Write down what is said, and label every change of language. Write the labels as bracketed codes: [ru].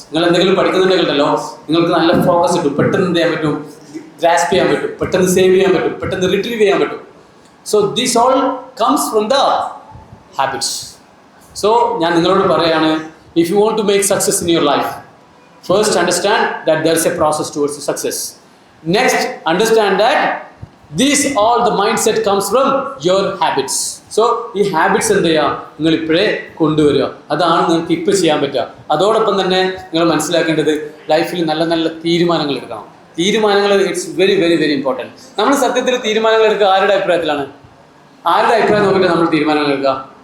[ml] നിങ്ങൾ എന്തെങ്കിലും പഠിക്കുന്നുണ്ടെങ്കിലോ, നിങ്ങൾക്ക് നല്ല ഫോക്കസ് കിട്ടും, പെട്ടെന്ന് എന്ത് ചെയ്യാൻ പറ്റും? ഗ്രാസ്പ് ചെയ്യാൻ പറ്റും, പെട്ടെന്ന് സേവ് ചെയ്യാൻ പറ്റും, പെട്ടെന്ന് റിട്രീവ് ചെയ്യാൻ പറ്റും. [en] So this all comes from the habits. So [ml] ഞാൻ നിങ്ങളോട് പറയാണ്, [en] If you want to make success in your life, first understand that there is a process towards success. Next, understand that all the mindset comes from your habits. [ml] So ഈ habits എന്ത് ചെയ്യുക? നിങ്ങൾ ഇപ്പോഴേ കൊണ്ടുവരിക. അതാണ് നിങ്ങൾക്ക് ഇപ്പോൾ ചെയ്യാൻ പറ്റുക. അതോടൊപ്പം തന്നെ നിങ്ങൾ മനസ്സിലാക്കേണ്ടത്, ലൈഫിൽ നല്ല തീരുമാനങ്ങൾ എടുക്കണം. തീരുമാനങ്ങൾ [en] It's very important. [ml] നമ്മൾ സത്യത്തിൽ തീരുമാനങ്ങൾ എടുക്കുക ആരുടെ അഭിപ്രായത്തിലാണ്? ആരുടെ അഭിപ്രായം നോക്കിയിട്ട് നമ്മൾ തീരുമാനങ്ങൾ എടുക്കുക?